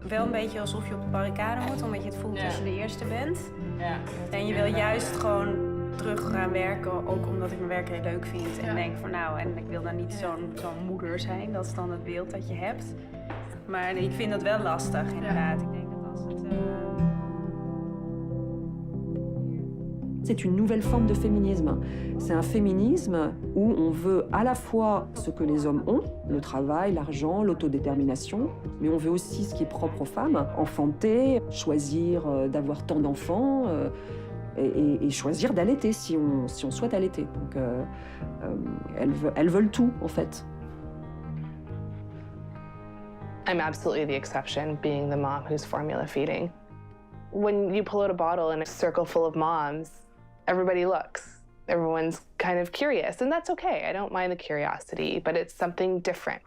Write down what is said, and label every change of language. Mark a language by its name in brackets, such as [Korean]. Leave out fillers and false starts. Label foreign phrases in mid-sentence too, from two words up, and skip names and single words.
[Dutch] wel een beetje alsof je op de barricade moet, omdat je het voelt als je de eerste bent. En je wil juist gewoon terug gaan werken, ook omdat ik mijn werk heel leuk vind. En denk van nou, en ik wil dan niet zo'n moeder zijn, dat is dan het beeld dat je hebt. Maar ik vind dat wel lastig, inderdaad. Ik denk dat als het... [French] C'est une nouvelle forme de féminisme. C'est un féminisme où on veut à la fois ce que les hommes ont, le travail, l'argent, l'autodétermination, mais on veut aussi ce qui est propre aux femmes, enfanter, choisir d'avoir tant d'enfants et choisir d'allaiter si on souhaite allaiter. Donc elles veulent tout, en fait. [English] I'm absolutely the exception, being the mom who's formula feeding. When you pull out a bottle in a circle full of moms, everybody looks. Everyone's kind of curious, and that's okay. I don't mind the curiosity, but it's something different.